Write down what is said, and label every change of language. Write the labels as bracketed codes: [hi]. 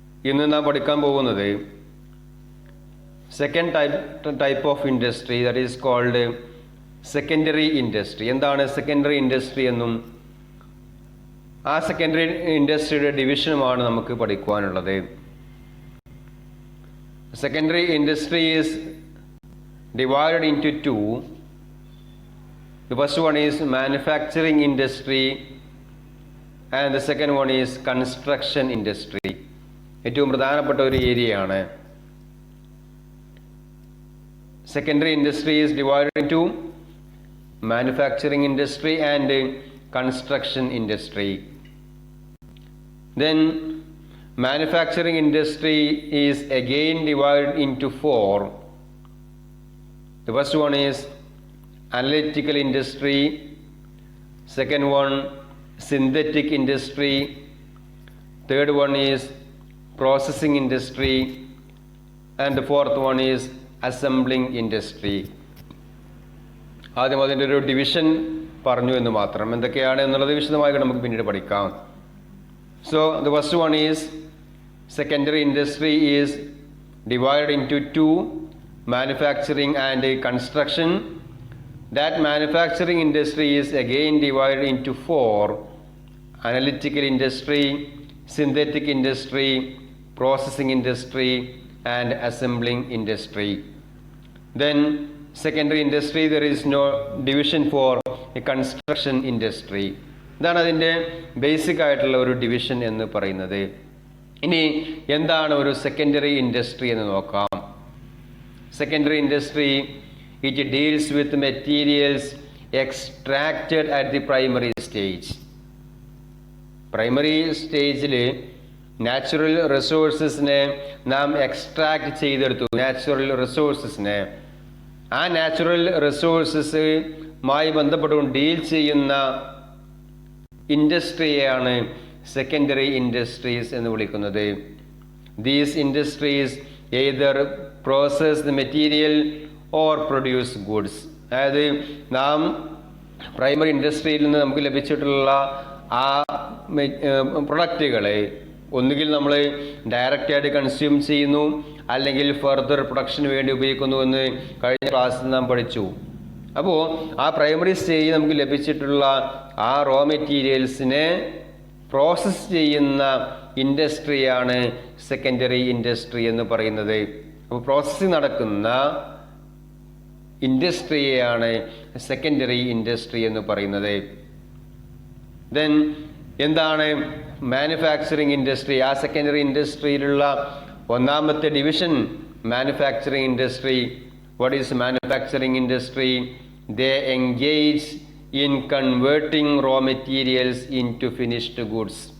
[ml] ഇന്ന് നാം പഠിക്കാൻ പോകുന്നത് [en] Second type of industry, that is called secondary industry. [ml] എന്താണ് സെക്കൻഡറി ഇൻഡസ്ട്രി എന്നും ആ സെക്കൻഡറി ഇൻഡസ്ട്രിയുടെ ഡിവിഷനുമാണ് നമുക്ക് പഠിക്കുവാനുള്ളത്. [en] Secondary industry is divided into two. The first one is manufacturing industry and the second one is construction industry. [ml] ഏറ്റവും പ്രധാനപ്പെട്ട ഒരു ഏരിയയാണ്. [en] Secondary industry is divided into manufacturing industry and construction industry. Then manufacturing industry is again divided into four. The first one is analytical industry, second one synthetic industry, third one is processing industry, and the fourth one is assembling industry. [ml] ആദ്യം അതിൻ്റെ ഒരു division പറഞ്ഞു എന്ന് മാത്രം. എന്തൊക്കെയാണ് എന്നുള്ളത് വിശദമായി നമുക്ക് പിന്നീട് പഠിക്കാം. [en] So the first one is secondary industry is divided into two, manufacturing and construction. That manufacturing industry is again divided into four: analytical industry, synthetic industry, processing industry, and assembling industry. Then secondary industry, there is no division for a construction industry. [ml] ഇതാണ് അതിൻ്റെ basic ആയിട്ടുള്ള ഒരു division എന്ന് പറയുന്നത്. ഇനി എന്താണ് ഒരു secondary industry എന്ന് നോക്കാം. [en] Secondary industry, it deals with materials extracted at the primary stage. [ml] Primary സ്റ്റേജിൽ നാച്ചുറൽ റിസോഴ്സസിനെ നാം എക്സ്ട്രാക്ട് ചെയ്തെടുത്തു. നാച്ചുറൽ റിസോഴ്സസിനെ ആ നാച്ചുറൽ റിസോഴ്സസുമായി ബന്ധപ്പെട്ടുകൊണ്ട് ഡീൽ ചെയ്യുന്ന ഇൻഡസ്ട്രിയെയാണ് സെക്കൻഡറി ഇൻഡസ്ട്രീസ് എന്ന് വിളിക്കുന്നത്. [en] These industries either process the material or produce goods. [ml] അതായത് നാം പ്രൈമറി ഇൻഡസ്ട്രിയിൽ നിന്ന് നമുക്ക് ലഭിച്ചിട്ടുള്ള ആ പ്രൊഡക്റ്റുകളെ ഒന്നുകിൽ നമ്മൾ ഡയറക്റ്റായിട്ട് കൺസ്യൂം ചെയ്യുന്നു, അല്ലെങ്കിൽ ഫർദർ പ്രൊഡക്ഷന് വേണ്ടി ഉപയോഗിക്കുന്നു എന്ന് കഴിഞ്ഞ ക്ലാസ്സിൽ നാം പഠിച്ചു. അപ്പോൾ ആ പ്രൈമറി സ്റ്റേജിൽ നമുക്ക് ലഭിച്ചിട്ടുള്ള ആ റോ മെറ്റീരിയൽസിനെ പ്രോസസ്സ് ചെയ്യുന്ന ഇൻഡസ്ട്രിയാണ് സെക്കൻഡറി ഇൻഡസ്ട്രി എന്ന് പറയുന്നത്. അപ്പോൾ പ്രോസസ്സിംഗ് നടക്കുന്ന ഇൻഡസ്ട്രിയെയാണ് സെക്കൻഡറി ഇൻഡസ്ട്രി എന്ന് പറയുന്നത്. ദെൻ എന്താണ് മാനുഫാക്ചറിങ് ഇൻഡസ്ട്രി? ആ സെക്കൻഡറി ഇൻഡസ്ട്രിയിലുള്ള ഒന്നാമത്തെ division manufacturing industry. [en] What is manufacturing industry? They engage in converting raw materials into finished goods.